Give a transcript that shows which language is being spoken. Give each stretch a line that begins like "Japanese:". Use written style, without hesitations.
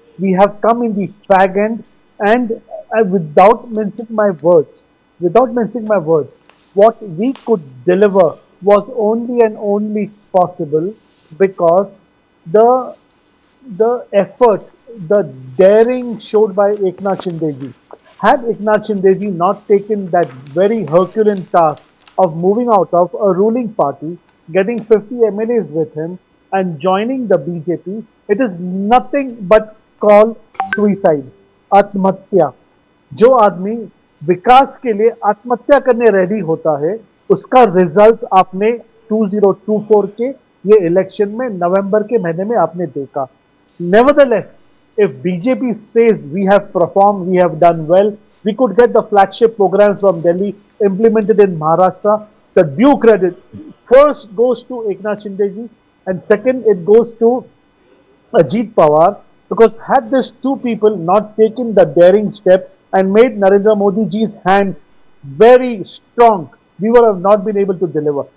English: We have come in the fag end, and without mincing my words, what we could deliver was only and only possible because the effort, the daring showed by Eknath Shinde ji. Had Eknath Shinde ji not taken that very Herculean task of moving out of a ruling party, getting 50 MLAs with him and joining the BJP, it is nothing but called suicide, आत्महत्या।
Hindi: जो आदमी विकास के लिए आत्महत्या करने ready होता है, उसका रिजल्ट्स आपने 2024 के ये इलेक्शन में नवंबर के महीने में आपने देखा। Nevertheless, if BJP says we have performed, we have done well, we could get the flagship programs from Delhi implemented in Maharashtra, the due credit first goes to Eknath Shinde ji and second, it goes to Ajit Pawar, because had these two people not taken the daring step and made Narendra Modi ji's hand very strong, we would have not been able to deliver.